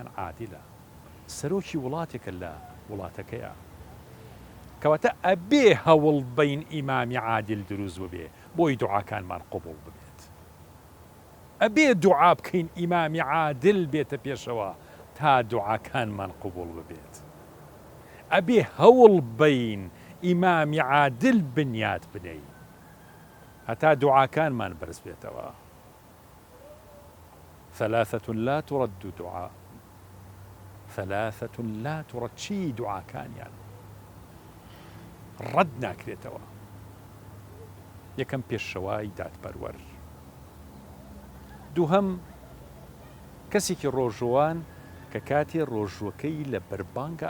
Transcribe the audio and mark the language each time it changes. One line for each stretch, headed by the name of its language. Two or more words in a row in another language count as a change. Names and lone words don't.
Central Kurdish: عادیلە، سەرۆکی وڵاتێکە لە وڵاتەکەیە، کەواتە ئەبێ هەوڵ بین ئیمامی عادل دروست ببێ بۆی دوعاکانمان قوبوڵ ببێت، ئەبێ دوعا بکەین ئیمامی عادل بێتە پێشەوە تا دوعاکانمان قوبوڵ ببێت، ئەبێ هەوڵ بین ئیمامی عادل بنیات بنەی هەتا دوعاکانمان بەرز بێتەوە.
Arabic: ثلاثة لا ترد دعاء، ثلاثة لا ترد،
Central Kurdish: چی دوعاکانیان ڕەت ناکرێتەوە. یەکەم پێشەوای دادپەروەر، دووهەم کەسێکی ڕۆژوان کە کاتێ ڕۆژوەکەی لە بەربانگە